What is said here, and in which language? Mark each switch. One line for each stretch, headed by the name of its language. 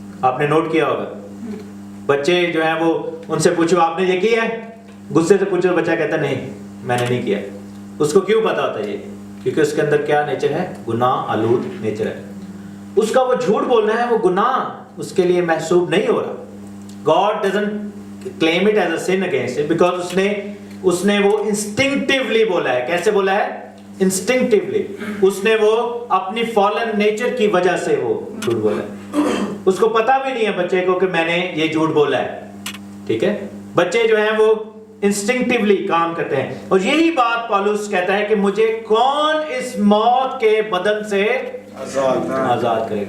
Urdu: آپ نے نوٹ کیا ہوگا بچے جو ہیں وہ ان سے پوچھو آپ نے یہ کیا ہے، غصے سے پوچھو بچہ کہتا نہیں میں نے نہیں کیا. اس کو کیوں پتا ہوتا ہے یہ؟ کیونکہ اس کے اندر کیا نیچر ہے؟ گناہ آلود نیچر ہے. اس کا وہ جھوٹ بولنا ہے وہ گناہ اس کے لیے محسوب نہیں ہو رہا.
English: God doesn't claim it as a sin against it because
Urdu: اس نے وہ
English: instinctively
Urdu: بولا ہے. کیسے بولا ہے؟ instinctively. اس نے وہ اپنی
English: fallen nature
Urdu: کی وجہ سے وہ جھوٹ بولا ہے. اس کو پتا بھی نہیں ہے بچے کو کہ میں نے یہ جھوٹ بولا ہے. ٹھیک ہے، بچے جو ہیں وہ انسٹنکٹیولی کام کرتے ہیں. اور یہی بات پالوس کہتا ہے کہ مجھے کون اس موت کے بدن سے آزاد کرے.